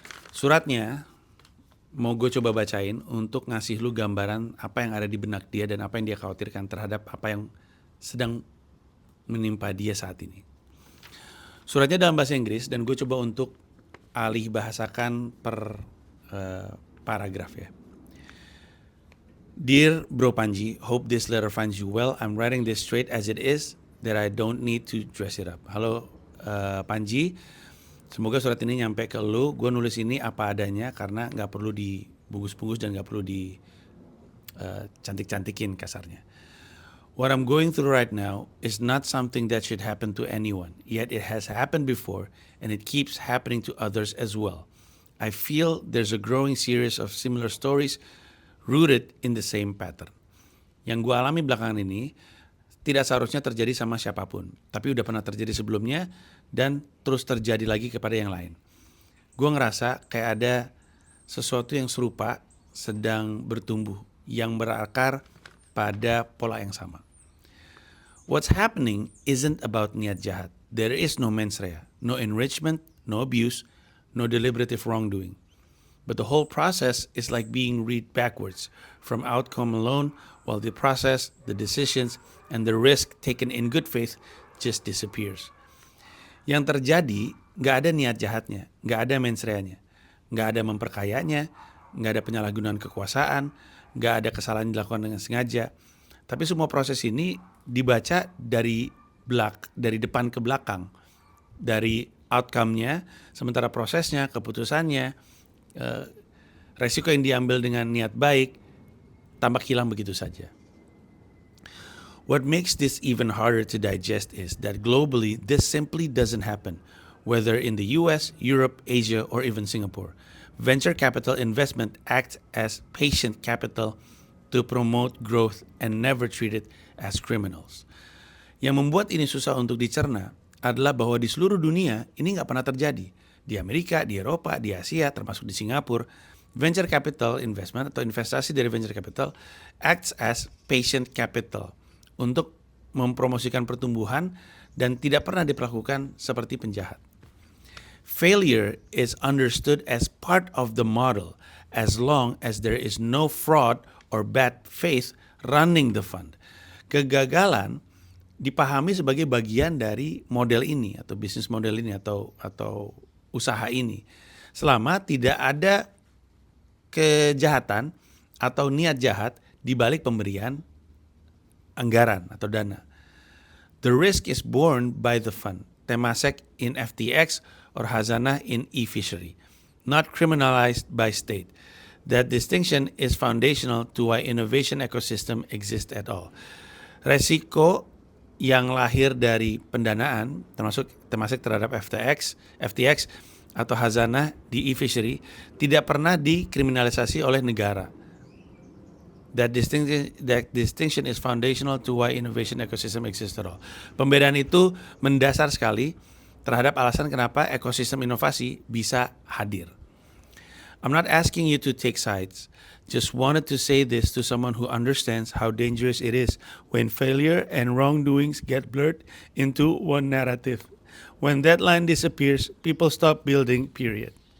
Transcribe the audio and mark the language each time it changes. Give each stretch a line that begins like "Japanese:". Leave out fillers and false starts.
Indonesian: Suratnya mau gue coba bacain untuk ngasih lu gambaran apa yang ada di benak dia dan apa yang dia khawatirkan terhadap apa yang sedang menimpa dia saat ini. Suratnya dalam bahasa Inggris dan gue coba untuk alih bahasakan per paragraf ya.
English: Dear Bro Panji, hope this letter finds you well. I'm writing this straight as it is, that I don't need to dress it up.
Indonesian: Halo Panji, semoga surat ini nyampe ke lu. Gue nulis ini apa adanya karena gak perlu dibungkus-bungkus dan gak perlu di cantik-cantikin kasarnya.
English: What I'm going through right now is not something that should happen to anyone, yet it has happened before and it keeps happening to others as well. I feel there's a growing series of similar stories rooted in the same pattern.
Indonesian: Yang gue alami belakangan ini tidak seharusnya terjadi sama siapapun, tapi udah pernah terjadi sebelumnya dan terus terjadi lagi kepada yang lain. Gue ngerasa kayak ada sesuatu yang serupa sedang bertumbuh, yang berakar pada pola yang sama.
English: What's happening isn't about
Indonesian: niat jahat.
English: There is no mens rea, no enrichment, no abuse, no deliberative wrongdoing. But the whole process is like being read backwards from outcome alone, while the process, the decisions, and the risk taken in good faith just disappears.
Indonesian: Yang terjadi, gak ada niat jahatnya, gak ada mens rea-nya, gak ada memperkayanya, gak ada penyalahgunaan kekuasaan, gak ada kesalahan dilakukan dengan sengaja. Tapi semua proses ini dibaca dari dari depan ke belakang, dari outcome-nya, sementara prosesnya, keputusannya, resiko yang diambil dengan niat baik tampak hilang begitu saja.
English: What makes this even harder to digest is that globally this simply doesn't happen, whether in the US, Europe, Asia, or even Singapore. Venture capital investment acts as patient capital to promote growth and never treat it as criminals.
Indonesian: Yang membuat ini susah untuk dicerna adalah bahwa di seluruh dunia ini nggak pernah terjadi. Di Amerika, di Eropa, di Asia, termasuk di Singapura, venture capital investment atau investasi dari venture capital
English: acts as patient capital
Indonesian: untuk mempromosikan pertumbuhan dan tidak pernah diperlakukan seperti penjahat.
English: Failure is understood as part of the model as long as there is no fraud or bad faith running the fund.
Indonesian: Kegagalan dipahami sebagai bagian dari model ini atau bisnis model ini atau usaha ini selama tidak ada kejahatan atau niat jahat di balik pemberian anggaran atau dana.
English: The risk is borne by the fund, Temasek in FTX or Hazanah in eFishery, not criminalized by state. That distinction is foundational to why innovation ecosystem exists at all.
Indonesian: Resiko yang lahir dari pendanaan, termasuk Temasek terhadap FTX atau Hazanah di eFishery, tidak pernah dikriminalisasi oleh negara.
English: That distinction is foundational to why innovation ecosystem exists at all.
Indonesian: Pembedaan itu mendasar sekali terhadap alasan kenapa ekosistem inovasi bisa hadir.
English: I'm not asking you to take sides. Just wanted to say this to someone who understands how dangerous it is when failure and wrongdoings get blurred into one narrative. When that line disappears, people stop building, period.